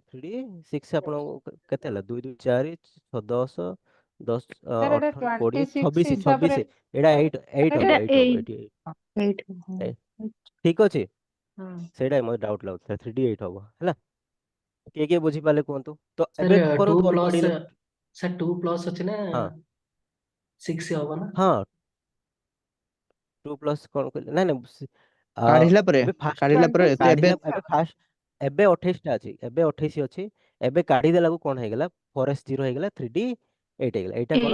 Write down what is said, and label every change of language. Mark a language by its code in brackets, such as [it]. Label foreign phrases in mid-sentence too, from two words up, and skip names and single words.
[or] 3d 6 ଆପଣଙ୍କୁ କେତେ ହେଲା? 2 2 4 6 10 10 Sir, ଏଇଟା 18 20 26 26 ହିସାବରେ 26 ଏଇଟା 8 ଏଇଟା ହବ, 8 ହବ 8 ଏଠି। 8 ଠିକ ଅଛି, ହୁଁ। ସେଇଟା ମୋତେ ଡାଉଟ୍ ଲାଗୁଥିଲା। 3d 8 ହବ, ହେଲା? କିଏ କିଏ ବୁଝିପାରିଲେ କୁହନ୍ତୁ ତ? सर ଏବେ 2 କରନ୍ତୁ प्लस ଅନପେଡ୍ सर 2 प्लस ଅଛି ନା ହଁ 6 ହବ ନା ହଁ 2+ କଣ କହିଲେ? ନାଇଁ ନାଇଁ କାଢିଲା ପରେ ଏବେ ଫାଷ୍ଟ କାଢିଲା ପରେ ତ ଏବେ କାଢିଲା, ଏବେ ଫାଷ୍ଟ ଏବେ 28 ଟା ଅଛି, ଏବେ 28 ଅଛି। ଏବେ କାଢିଦେଲାକୁ କଣ ହେଇଗଲା? 4s0 ହେଇଗଲା, 3d 8 ହେଇଗଲା। ଏଇଟା କଣ